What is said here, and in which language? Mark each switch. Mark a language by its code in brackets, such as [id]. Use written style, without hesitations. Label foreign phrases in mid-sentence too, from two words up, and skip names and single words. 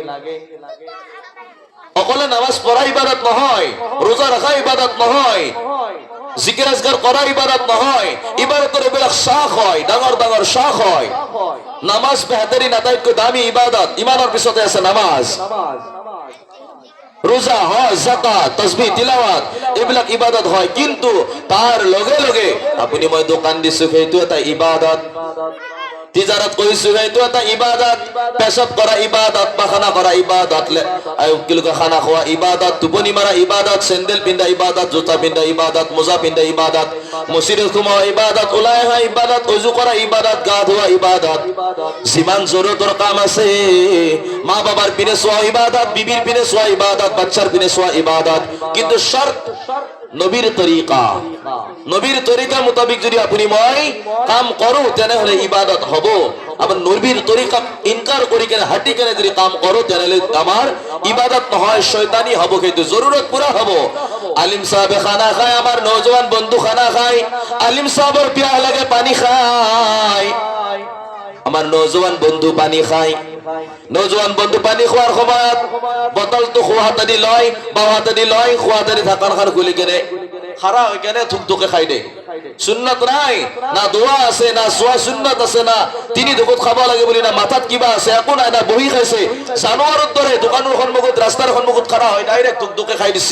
[as] অকলে নামাজ পঢ়া ইবাদত নহয়, ৰোজা ৰখা ইবাদত নহয়, জিকিৰ আজগাৰ কৰা ইবাদত নহয়। ইবাদতৰ এইবিলাক শাখ হয়, ডাঙৰ ডাঙৰ শাখ হয়। নামাজ বেহতৰিন আটাইতকৈ দামী ইবাদত, ইমানৰ পিছতে আছে নামাজ। ৰোজা, হজ, যাকাত, তাসবিহ, তিলাওয়াত এইবিলাক ইবাদত হয়, কিন্তু তাৰ লগে লগে আপুনি মই দোকান দিছো সেইটো এটা ইবাদত, তিজাৰত কৰিছো সেইটো এটা ইবাদত, পেচাব কৰা ইবাদত, পাখানা কৰা ইবাদত, খানা খোৱা ইবাদত, টোপনি মাৰা ইবাদত, চেন্দেল পিন্ধা ইবাদত, জোতা পিন্ধা ইবাদত, মোজা পিন্ধা ইবাদত, মছজিদত সোমোৱা ইবাদত, ওলাই অহা ইবাদত, অজু কৰা ইবাদত, গা ধোৱা ইবাদত, যিমান জৰুৰতৰ কাম আছে, মা বাবাৰ পিনে চোৱা ইবাদত, বিবিৰ পিনে চোৱা ইবাদত, বাচ্চাৰ পিনে চোৱা ইবাদত, কিন্তু শর্ত নবীর তরিকা, নবীর তরিকা মোতাবিক যদি আপনি মই কাম করো তেনেহলে ইবাদত হব। আবার নবীর তরিকা ইনকার করি কেনে হাঁটি কেনে যদি কাম করো তেনেহলে আমার ইবাদত নহয়, শয়তানি হব, কিন্তু জরুরত পুরা হব। আলিম সাহেবে খানা খায়, আমার নৌজওয়ান বন্ধু খানা খায়, আলিম সাহেবের পিয়াহ লাগে পানি খায়, আমার নৌজওয়ান বন্ধু পানি খায়। নৌজওয়ান বন্ধু পানি খোৱাৰ সময়ত বটলটো খোৱা হাতেদি লয়, বাওঁ হাতেদি লয়, খোৱা হাতেদি ঢাকনখন খুলি কেনে খাৰা হৈ কেনে থুকথুকে খাই দে। সুন্নত নাই, না দোৱা আছে, না চোৱা সুন্নত আছে, না তিনি ধুকুত খাব লাগে বুলি, না মাথাত কিবা আছে, একো নাই, না বহি খাইছে। জানুৱাৰৰ দৰে দোকানৰ সন্মুখত, ৰাস্তাৰ সন্মুখত খাৰা হয় ডাইৰেক্ট থুকথুকে খাই দিছি।